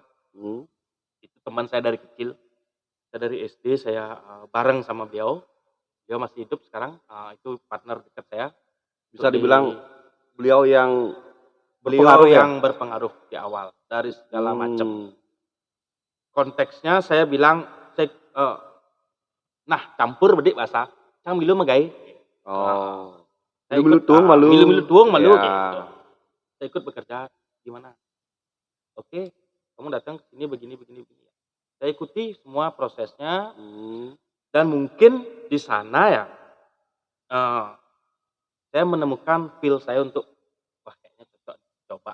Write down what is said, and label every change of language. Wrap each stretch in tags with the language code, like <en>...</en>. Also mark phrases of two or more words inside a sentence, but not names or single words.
<id>Itu teman saya dari kecil. Saya dari SD saya bareng sama beliau. Beliau masih hidup sekarang. Itu partner dekat saya. Bisa dibilang beliau yang berpengaruh di awal dari segala macam. Konteksnya saya bilang campur bedik bahasa</id> <ban>cang milu magai. Milu tuang malu</ban> <id>gitu. Saya ikut bekerja gimana? Oke, kamu datang ke sini begini. Saya ikuti semua prosesnya. Dan mungkin di sana ya saya menemukan feel saya untuk kayaknya cocok coba.</id>